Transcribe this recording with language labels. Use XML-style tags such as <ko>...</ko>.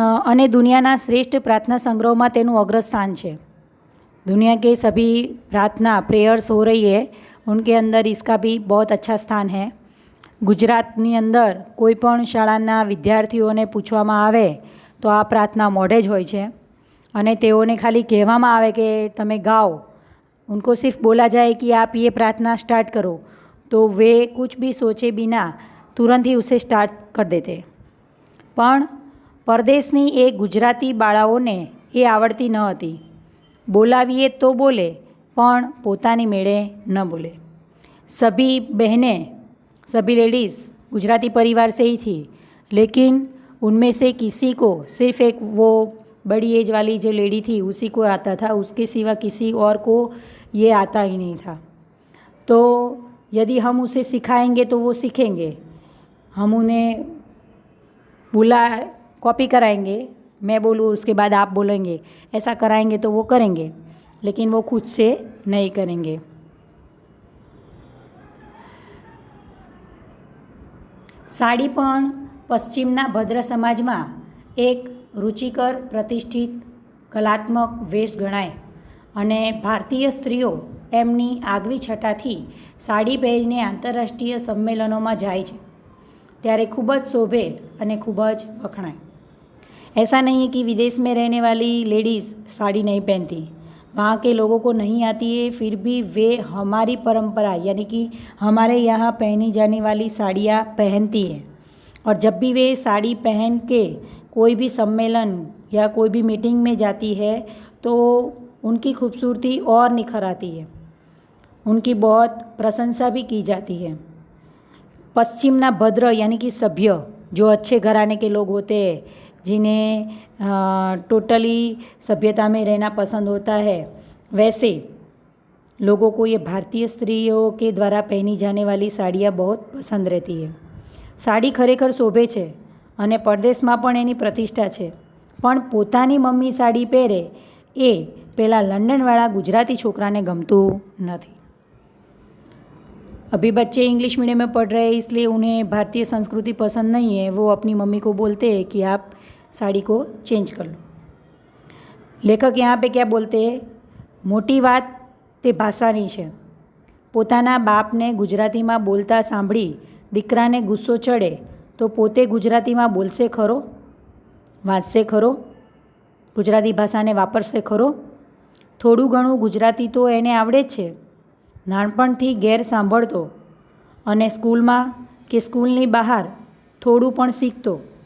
<gu>અને દુનિયાના શ્રેષ્ઠ પ્રાર્થના સંગ્રહમાં તેનું અગ્રસ્થાન છે.</gu> <hi>दुनिया के सभी प्रार्थना प्रेयर्स हो रही है, उनके अंदर इसका भी बहुत अच्छा स्थान है.</hi> <gu>ગુજરાતની અંદર કોઈ પણ શાળાના વિદ્યાર્થીઓને પૂછવામાં આવે તો આ પ્રાર્થના મોઢે જ હોય છે અને તેઓને ખાલી કહેવામાં આવે કે તમે ગાઓ.</gu> <hi>उनको सिर्फ बोला जाए कि आप ये प्रार्थना स्टार्ट करो तो वे कुछ भी सोचे बिना तुरंत ही उसे स्टार्ट कर देते.</hi> <gu>પણ પરદેશની એ ગુજરાતી બાળાઓને એ આવડતી ન હતી. બોલાવીએ તો બોલે પણ પોતાની મેળે ન બોલે.</gu> <hi>सभी बहनें सभी लेडीज़ गुजराती परिवार से ही थी, लेकिन उनमें से किसी को सिर्फ एक वो बड़ी एज वाली जो लेडी थी उसी को आता था, उसके सिवा किसी और को ये आता ही नहीं था. तो यदि हम उसे सिखाएंगे तो वो सीखेंगे, हम उन्हें कॉपी कराएंगे, मैं बोलूँ उसके बाद आप बोलेंगे, ऐसा कराएंगे तो वो करेंगे, लेकिन वो खुद से नहीं करेंगे.</hi> <gu>સાડી પણ પશ્ચિમના ભદ્ર સમાજમાં એક રુચિકર પ્રતિષ્ઠિત કલાત્મક વેશ ગણાય અને ભારતીય સ્ત્રીઓ એમની આગવી છટાથી સાડી પહેરીને આંતરરાષ્ટ્રીય સંમેલનોમાં જાય છે ત્યારે ખૂબ જ શોભે અને ખૂબ જ વખણાય.</gu> <hi>ऐसा नहीं है कि विदेश में रहने वाली लेडीज़ साड़ी नहीं पहनती, वहाँ के लोगों को नहीं आती है, फिर भी वे हमारी परंपरा यानी कि हमारे यहाँ पहनी जाने वाली साड़ियाँ पहनती है. और जब भी वे साड़ी पहन के कोई भी सम्मेलन या कोई भी मीटिंग में जाती है तो उनकी खूबसूरती और निखर आती है, उनकी बहुत प्रशंसा भी की जाती है. पश्चिमना भद्र यानी कि सभ्य जो अच्छे घराने के लोग होते हैं, जिन्हें टोटली सभ्यता में रहना पसंद होता है, वैसे लोगों को ये भारतीय स्त्रियों के द्वारा पहनी जाने वाली साड़ियाँ बहुत पसंद रहती है.</hi> <gu>साड़ी खरेखर शोभे છે અને પરદેશમાં પણ એની પ્રતિષ્ઠા છે, પણ પોતાની મમ્મી સાડી પહેરે એ પેલા લંડનવાળા ગુજરાતી છોકરાને ગમતું નથી.</gu> <hi>अभी बच्चे इंग्लिश मीडियम में पढ़ रहे हैं इसलिए उन्हें भारतीय संस्कृति पसंद नहीं है, वो अपनी मम्मी को बोलते हैं कि आप साड़ी को चेंज कर लो. लेखक यहाँ पे क्या बोलते हैं,</hi> <gu>मोटी बात તે ભાષાની છે. પોતાના બાપને ગુજરાતીમાં બોલતા સાંભળી દીકરાને ગુસ્સો ચડે તો પોતે ગુજરાતીમાં બોલશે ખરો, વાંચશે ખરો, ગુજરાતી ભાષાને વાપરશે ખરો? થોડું ઘણું ગુજરાતી તો એને આવડે જ છે, નાનપણથી ઘેર સાંભળતો અને સ્કૂલમાં કે સ્કૂલની બહાર થોડું પણ શીખતો.</gu>